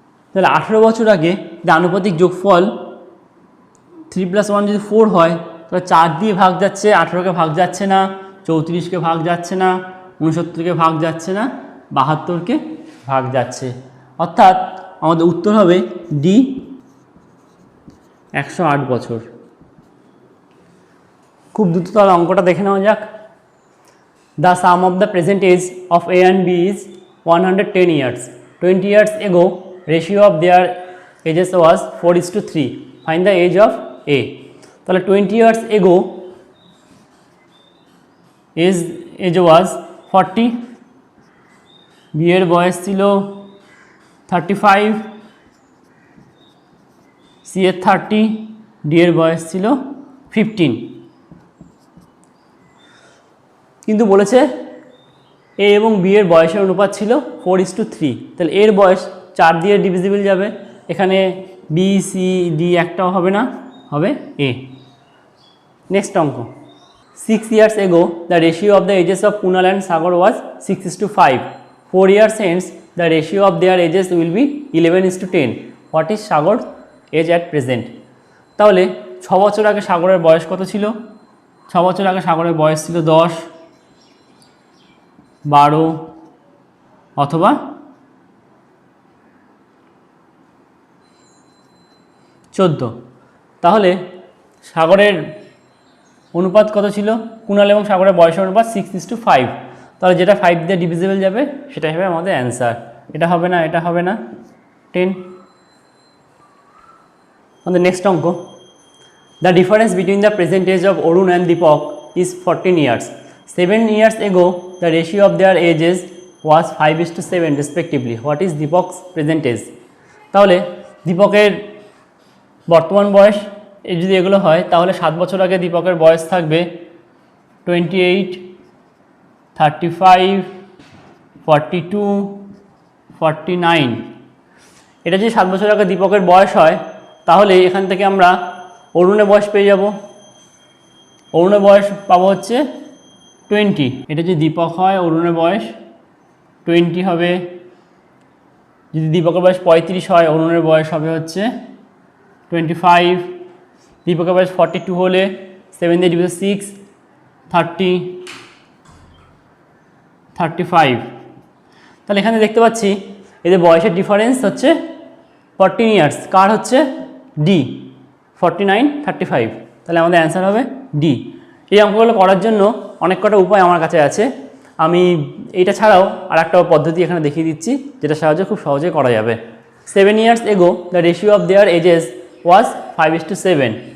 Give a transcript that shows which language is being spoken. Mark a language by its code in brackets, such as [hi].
[bn] তাহলে 18 বছর আগে যে আনুপাতিক যোগফল 3 + 1 যদি 4 হয়, তাহলে 4 দিয়ে ভাগ যাচ্ছে, 18কে ভাগ যাচ্ছে না, 34কে ভাগ যাচ্ছে না, 69কে ভাগ যাচ্ছে না, 72কে ভাগ যাচ্ছে, অর্থাৎ আমাদের উত্তর হবে ডি 108 বছর। খুব দ্রুত তাহলে অঙ্কটা দেখে নেওয়া যাক। [en] The sum of the present age of A and B is 110 years. 20 years ago, ratio of their ages was 4:3. Find the age of A. [bn] তাহলে [en] 20 years ago age was [bn] 40, B এর বয়স ছিল 35, C এর 30, D এর বয়স ছিল 15। কিন্তু বলেছে এ এবং বি এর বয়সের অনুপাত ছিল 4:3, তাহলে এর বয়স 4 দিয়ে ডিভিজিবল যাবে, এখানে বি সি ডি একটাও হবে না, হবে এ। নেক্সট অঙ্ক। [en] 6 years ago the ratio of the ages of Kunal and Sagar was 6:5. 4 years hence the ratio of their ages will be 11:10. What is Sagar's age at present? [bn] তাহলে 6 বছর আগে সাগরের বয়স কত ছিল? 6 বছর আগে সাগরের বয়স ছিল 10, 12 অথবা 14। তাহলে সাগরের অনুপাত কত ছিল? কুণাল এবং সাগরের বয়সের অনুপাত 6:5, তাহলে যেটা 5 দিয়ে ডিভিজিবল যাবে সেটাই হবে আমাদের অ্যান্সার। এটা হবে না, এটা হবে না, 10। আমাদের নেক্সট অঙ্ক। [en] The difference between the present age of Arun and Deepak is 14 years. 7 years ago the ratio of their ages was 5:7 respectively. What is Deepak's present age? [bn] তাহলে দীপকের বর্তমান বয়স যদি এগুলো হয়, তাহলে 7 বছর আগে দীপকের বয়স থাকবে 28, 35, 42, 49। এটা যদি 7 বছর আগে দীপকের বয়স হয়, তাহলে এখান থেকে আমরা অরুণের বয়স পেয়ে যাব। অরুণের বয়স পাবো হচ্ছে 20। এটা যদি দীপক হয়, অরুণের বয়স 20 হবে। যদি দীপকের বয়স 35 হয়, অরুণের বয়স হবে হচ্ছে 25। দীপকের বয়স 42 হলে 7 দিয়ে ডিভাইড 6, 30, 35। তাহলে এখানে দেখতে পাচ্ছি এদের বয়সের ডিফারেন্স হচ্ছে 14 ইয়ার্স। কার হচ্ছে? ডি, 49, 35। তাহলে আমাদের অ্যান্সার হবে ডি। এই অঙ্কগুলো করার জন্য অনেক কটা উপায় আমার কাছে আছে। আমি এইটা ছাড়াও আর একটা পদ্ধতি এখানে দেখিয়ে দিচ্ছি, যেটা সাহায্যে খুব সহজে করা যাবে। [en] 7 years ago the ratio of their ages was 5:7।